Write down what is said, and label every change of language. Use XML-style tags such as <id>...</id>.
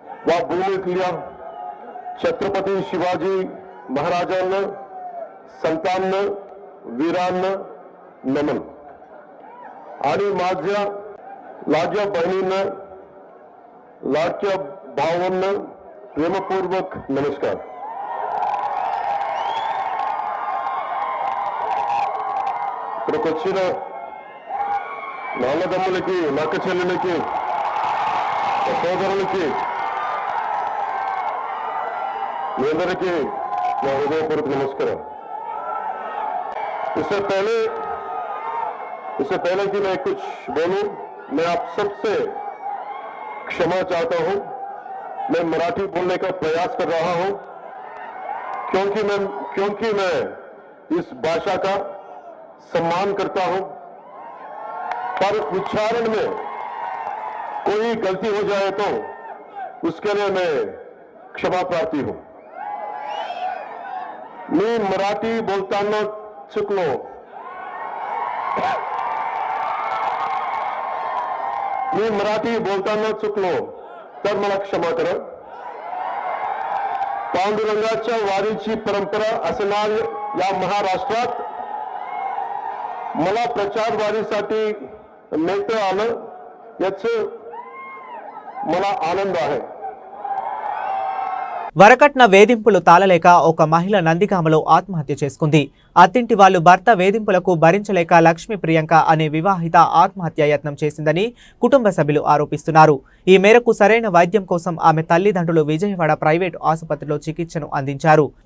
<mr>या भूमीतल्या छत्रपती शिवाजी महाराजांना, संतांना, वीरांना नमन. आणि माझ्या लाडक्या बहिणींना, लाडक्या भावांना प्रेमपूर्वक नमस्कार.</mr> <te>ఇక్కడికి వచ్చిన నాన్నదమ్ములకి, నక్క చెల్లెలకి, సోదరులకి మీ అందరికీ నా హృదయపూర్వక నమస్కారం.</te> <hi>इससे पहले कि मैं कुछ बोलूं, मैं आप सबसे क्षमा चाहता हूं. मैं मराठी बोलने का प्रयास कर रहा हूं क्योंकि मैं इस भाषा का सम्मान करता हूं. पर उच्चारण में कोई गलती हो जाए तो उसके लिए मैं क्षमा प्रार्थी हूं.</hi> <mr>मैं मराठी बोलताना चुकलो. मी मराठी बोलताना चुकलो तर मला क्षमा करा. पांडुरंगाच्या वारीची परंपरा असणाऱ्या या महाराष्ट्रात मला प्रचार वारीसाठी नेता आलं याचा मला आनंद आहे.</mr> <te>వరకట్న వేధింపులు తాళలేక ఒక మహిళ నందిగామలో ఆత్మహత్య చేసుకుంది. అత్తింటి వాళ్లు భర్త వేధింపులకు భరించలేక లక్ష్మీ ప్రియాంక అనే వివాహిత ఆత్మహత్య యత్నం చేసిందని కుటుంబ సభ్యులు ఆరోపిస్తున్నారు. ఈ మేరకు సరైన వైద్యం కోసం ఆమె తల్లిదండ్రులు విజయవాడ ప్రైవేటు ఆసుపత్రిలో చికిత్సను అందించారు.</te>